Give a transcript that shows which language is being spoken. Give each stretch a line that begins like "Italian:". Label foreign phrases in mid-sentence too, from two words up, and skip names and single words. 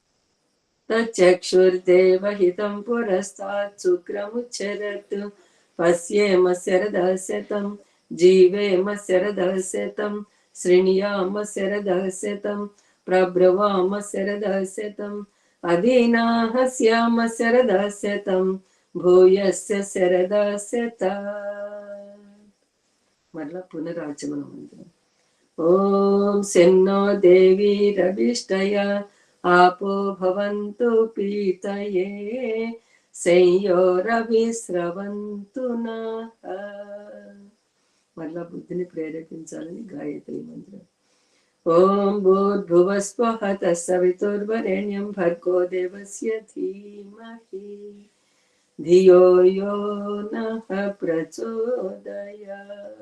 Sanskrit: तच्चक्षुर्देवहितं पुरस्तात् शुक्रमुच्चरत् पश्येम शरदस्यतं जीवेम शरदस्यतं शृणुयाम शरदस्यतं प्रब्रवाम शरदस्यतं अदीनाः स्याम शरदस्यतं भूयस्य शरदस्यत.
Telugu: మరలా పునరాచమన మంత్రం.
Sanskrit: ఓం శన్నో దేవీరభిష్టయ आपो भवन्तु पीतये संयोरभिस्रवन्तु नः.
Telugu: మరలా బుద్ధిని ప్రేరేపించాలని గాయత్రి మంత్రం.
Sanskrit: ఓం భూర్భువస్వః తస్సవితుర్వరేణ్యం భర్గో దేవస్య ధీమహి ధియో యో నః ప్రచోదయాత్.